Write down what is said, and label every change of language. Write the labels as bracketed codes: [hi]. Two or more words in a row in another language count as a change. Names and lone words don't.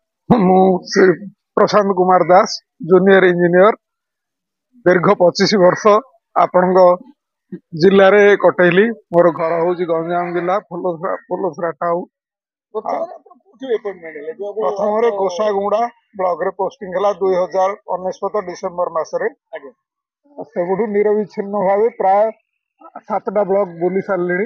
[or] ମୁଁ ଶ୍ରୀ ପ୍ରଶାନ୍ତ କୁମାର ଦାସ [en] junior engineer [or] ଦୀର୍ଘ 25 ବର୍ଷ ଆପଣଙ୍କ ଜିଲ୍ଲାରେ କଟେଇଲି। ମୋର ଘର ହଉଛି ଗଞ୍ଜାମ ଜିଲ୍ଲା ଫୁଲସୁରା ଟାଉନ। ପ୍ରଥମରେ କୋଷାଗୁମୁଡ଼ା ବ୍ଲକରେ ପୋଷ୍ଟିଂ ହେଲା 2019 ଡିସେମ୍ବର ମାସରେ। ସେବୁଠୁ ନିରବିଚ୍ଛିନ୍ନ ଭାବେ ପ୍ରାୟ 7ଟା ବ୍ଲକ ବୁଲି ସାରିଲିଣି।